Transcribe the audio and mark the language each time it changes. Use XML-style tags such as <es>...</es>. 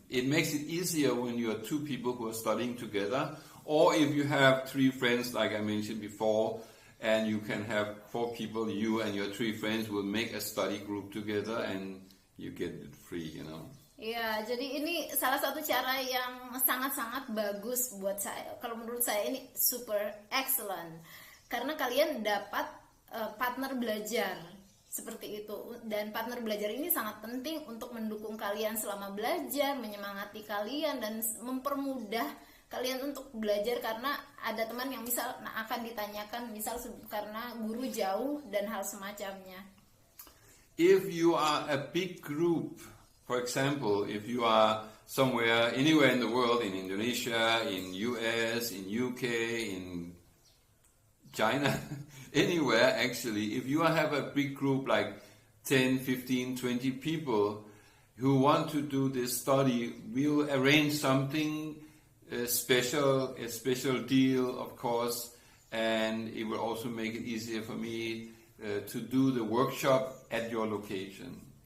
<en>It makes it easier when you are two people who are studying together, or if you have 3 friends like I mentioned before, and you can have 4 people, you and your 3 friends will make a study group together and you get it free, you know.</en> <id>Ya, jadi ini salah satu cara yang sangat-sangat bagus buat saya. Kalau menurut saya ini</id> <en>super excellent.</en> <id>Karena kalian dapat partner belajar seperti itu. Dan partner belajar ini sangat penting untuk mendukung kalian selama belajar, menyemangati kalian, dan mempermudah kalian untuk belajar. Karena ada teman yang misal akan ditanyakan, misal karena guru jauh dan hal semacamnya.</id> <en>If you are a big group, for example, if you are somewhere, anywhere in the world, in Indonesia, in US, in UK, in China, anywhere actually, if you have a big group like 10, 15, 20 people who want to do this study, we'll arrange something special, a special deal, of course, and it will also make it easier for me to do the workshop at your location.</en>